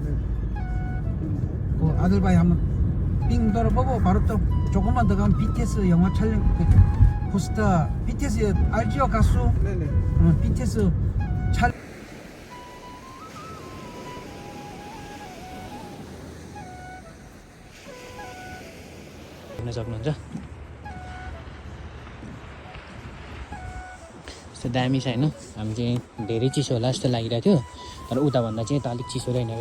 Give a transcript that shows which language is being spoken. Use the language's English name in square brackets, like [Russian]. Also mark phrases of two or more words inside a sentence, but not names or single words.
[Korean] 그 아들바이 한번 삥 돌아보고 바로 또 조금만 더 가면 BTS 영화 촬영 그 포스터 BTS 알지요 가수? 네네. BTS 촬영. [Nepali] देख्न सक्नुहुन्छ यस्तो दामी छ होइन। हामी चाहिँ धेरै चिसो होला जस्तो लागिरहेको थियो, तर उताभन्दा चाहिँ यता अलिक चिसो रहेन रहेछ।